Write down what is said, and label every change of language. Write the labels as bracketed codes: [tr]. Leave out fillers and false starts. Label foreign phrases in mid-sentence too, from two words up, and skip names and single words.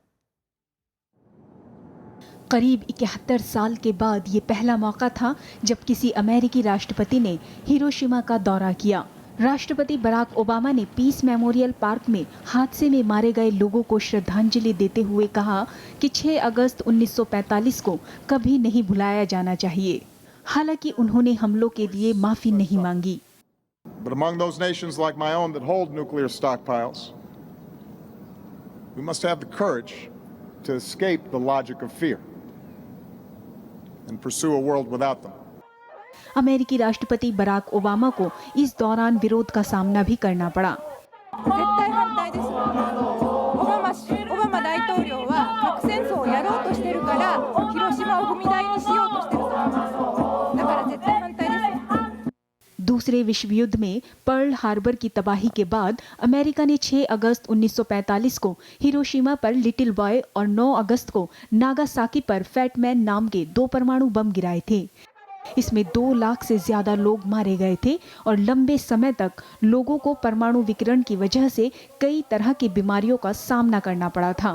[hi] करीब 71 साल के बाद ये पहला मौका था जब किसी अमेरिकी राष्ट्रपति ने हिरोशिमा का दौरा किया। राष्ट्रपति बराक ओबामा ने पीस मेमोरियल पार्क में हादसे में मारे गए लोगों को श्रद्धांजलि देते हुए कहा कि 6 अगस्त 1945 को कभी नहीं भुलाया जाना चाहिए। हालांकि उन्होंने हमलों के लिए माफी नहीं मांगी। [en] But among those nations like my own that hold nuclear stockpiles, we must have the courage to escape the logic of fear and pursue a world without them. [hi] अमेरिकी राष्ट्रपति बराक ओबामा को इस दौरान विरोध का सामना भी करना पड़ा। [ja] オバマ大統領は核戦争をやろうとしてるから広島を踏み台にしようとしてると思います。だから絶対 [hi] दूसरे विश्व युद्ध में पर्ल हार्बर की तबाही के बाद अमेरिका ने 6 अगस्त 1945 को हिरोशिमा पर लिटिल बॉय और 9 अगस्त को नागासाकी पर फैट मैन नाम के 2 परमाणु बम गिराए थे। इसमें 2 लाख से ज्यादा लोग मारे गए थे और लंबे समय तक लोगों को परमाणु विकिरण की वजह से कई तरह की बीमारियों का सामना करना पड़ा था।